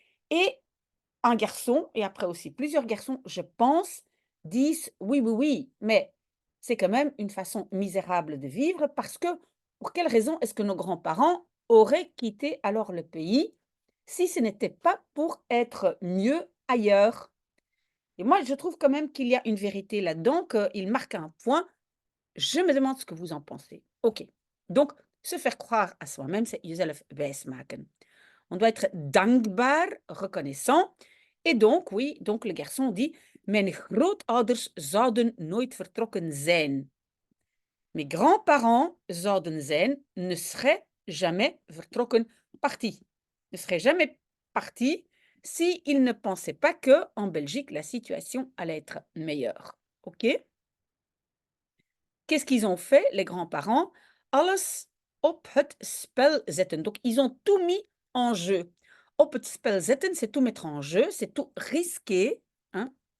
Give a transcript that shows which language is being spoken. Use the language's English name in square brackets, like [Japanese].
[French] Et un garçon, et après aussi plusieurs garçons, je pense, disent: «Oui, oui, oui, mais c'est quand même une façon misérable de vivre parce que pour quelle raison est-ce que nos grands-parents auraient quitté alors le pays si ce n'était pas pour être mieux ailleurs?» Et moi, je trouve quand même qu'il y a une vérité là-dedans, qu'il marque un point. Je me demande ce que vous en pensez. OK, donc se faire croire à soi-même, c'est [Dutch] jezelf wijsmaken. [French] On doit être dankbaar, reconnaissant. Et donc, oui, donc le garçon dit: [Dutch] «Mijn grootouders zouden nooit vertrokken zijn. [French] Mes grands-parents [Dutch] zouden zijn, [French] ne seraient jamais vertrokken, partis. Ne seraient jamais partis s'ils ne pensaient pas que en Belgique, la situation allait être meilleure.» OK? Qu'est-ce qu'ils ont fait, les grands-parents? [Dutch] Alles op het spel zetten. [French] Donc, ils ont tout mis en jeu. [Dutch] Op het spel zetten, [French] c'est tout mettre en jeu, c'est tout risquer, hein.